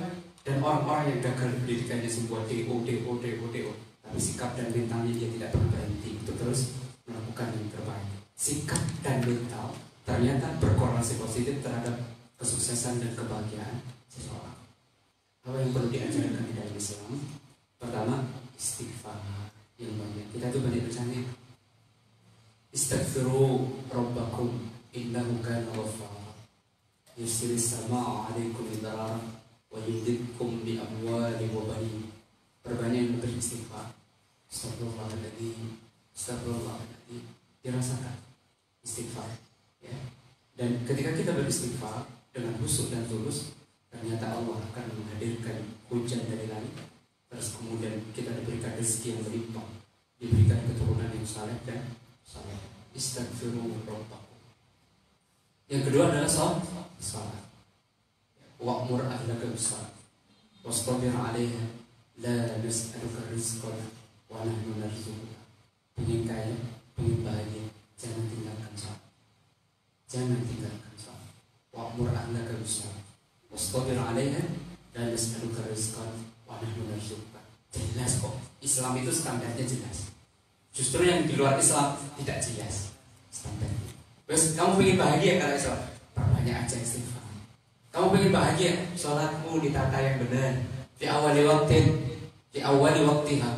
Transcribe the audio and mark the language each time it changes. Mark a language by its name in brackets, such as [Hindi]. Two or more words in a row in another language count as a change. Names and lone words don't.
[Indonesian] Dan orang-orang yang gagal pendidikannya semua DO, tapi sikap dan mentalnya dia tidak pernah berhenti untuk terus melakukan yang terbaik. Sikap dan mental ternyata berkorelasi positif terhadap kesuksesan dan kebahagiaan seseorang. Apa yang perlu diajarkan di dalam Islam? Pertama, istighfar yang banyak. Kita tuh banyak bacanya. [Arabic] استغفروا ربكم إنه كان غفارا. يرسل السماء عليكم مدرارا ويمددكم بأموال وبنين. [Indonesian] Perbanyak beristighfar. Astagfirullahaladzim. Dirasakan istighfar, ya. Dan ketika kita beristighfar dengan khusyuk dan tulus, ternyata Allah akan menghadirkan hujan dari langit terus kemudian kita diberikan rezeki yang berlimpah, diberikan keturunan yang saleh dan saleh. [Arabic] استغفروا ربكم. [Indonesian] Yang kedua adalah salat. [Arabic] وأمر أهلك بالصلاة واصطبر عليها لا نسألك رزقا ونحن نرزقك. [Indonesian] Pengen kaya, pengen bahagia, jangan tinggalkan salat. Jangan tinggalkan salat. [Arabic] وأمر أهلك بالصلاة واصطبر عليها لا نسألك رزقا ونحن نرزقك. [Indonesian] Jelas kok, Islam itu standarnya jelas. Justru yang di luar Islam tidak jelas standarnya. Terus kamu pengen bahagia kalau Islam, perbanyak aja istighfar. Kamu pengen bahagia, sholatmu ditata yang benar. Di awal waktiha.